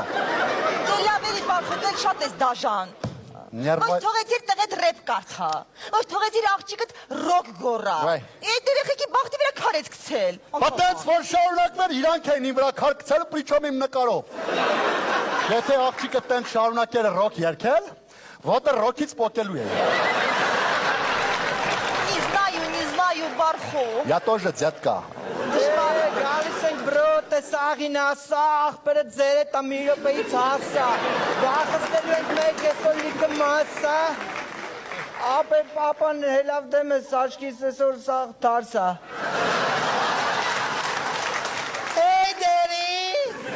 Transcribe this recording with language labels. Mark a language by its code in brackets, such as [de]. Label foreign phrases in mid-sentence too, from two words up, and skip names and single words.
[hy] Դե լավ էլի բարխոտել շատ ես դաժան։ Որ թողեցիր տղեդ ռեպ կարդա, որ թողեցիր աղջիկդ ռոք գոռա։ Այդ երեխեքի բախտի վրա քար ես գցել։ Պատենց որ շարունակվեր իրանք էին իմ վրա քար գցել ու պրիչոմ իմ նկարով։ Եթե աղջիկը տենց շարունակեր ռոք երգել, ոտը ռոքից պոկելու է։ [ru] Не знаю, բարխո։ Я тоже, детка։ [hy] Գալիս ենք բրոտ, սաղին ասա, աղբերը ձեր է տա մի րոպեից հասա, վախստելու ենք մեկ էսոր լիքը մասա, ապե պապան հելավ դեմ ես աչքիս էսոր սաղ թարսա։ Հեյ դերի։